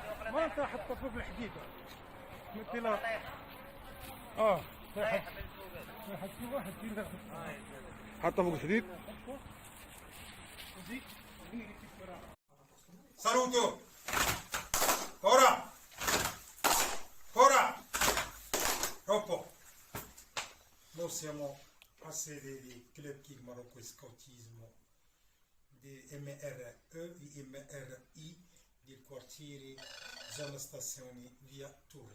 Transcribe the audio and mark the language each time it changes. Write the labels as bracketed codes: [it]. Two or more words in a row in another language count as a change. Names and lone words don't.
[ar] ما انت حتى فوق الحديده مثل حتى واحد كذا حتى فوق الحديد. [it] Saluto! Ora! Ora! Troppo! Noi siamo a sede di Club Kick Marocco Scoutismo di MRE e MRI del quartiere zona stazioni via Turri.